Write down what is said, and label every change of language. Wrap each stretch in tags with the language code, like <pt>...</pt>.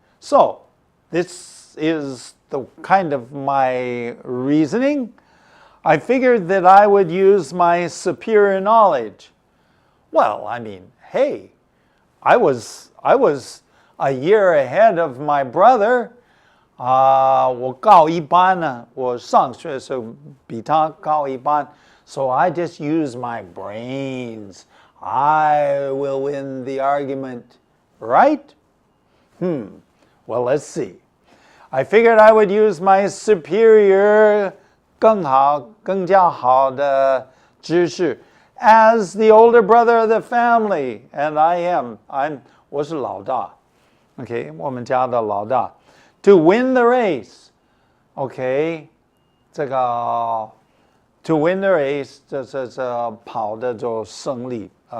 <en>So, this is the kind of my reasoning. I figured that I would use my superior knowledge. Well, I mean, hey, I was a year ahead of my brother.</en> <zh>我高一班呢，我上学的时候比他高一班,</zh> <en>so I just use my brains. I will win the argument, right? Well, let's see. I figured I would use my superior</en> <zh>更加好的知识</zh> <en>as the older brother of the family, and</en> <zh>我是老大,</zh> <en>okay,</en> <zh>我们家的老大,</zh> <en>to win the race, okay, 这个 to win the race</en> <zh>这跑的就胜利,</zh>